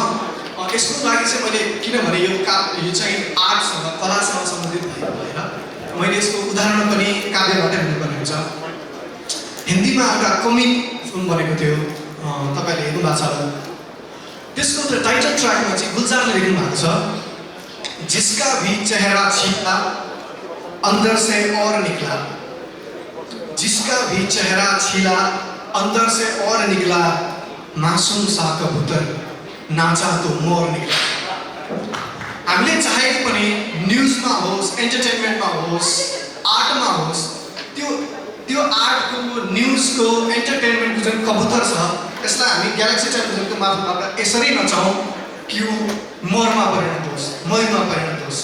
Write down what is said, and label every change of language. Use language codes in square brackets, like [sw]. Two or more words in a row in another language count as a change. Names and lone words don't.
[ne] यसको लागि चाहिँ मैले किनभने यो चाहिँ आर्टसँग कलासँग सम्बन्धित भएको भएर मैले यसको उदाहरण पनि काव्यबाटै हुनुपर्ने हुन्छ। हिन्दीमा एउटा [en] comic film [ne] बनेको थियो, तपाईँले हेर्नु भएको छ होला। त्यसको [en] title trackमा [ne] चाहिँ गुलजारले लेख्नु भएको छ, [hi] जिसका भी चेहरा छिपा अंदर से और निकला, जिसका भी चेहरा छिला अंदर से और निकला, मासूम सा कबूतर नाचा तो मोर निकला। [ne] हामीले चाहेको पनि न्युजमा होस्, एन्टरटेनमेन्टमा होस्, आर्टमा होस्, त्यो आर्टको, न्युजको, एन्टरटेनमेन्टको जुन कबुतर छ त्यसलाई हामी ग्यालेक्सी टेलिभिजनको मार्फतबाट यसरी नचाउँ कि यो मोरमा परिणत होस्, मयूरमा परिणत होस्।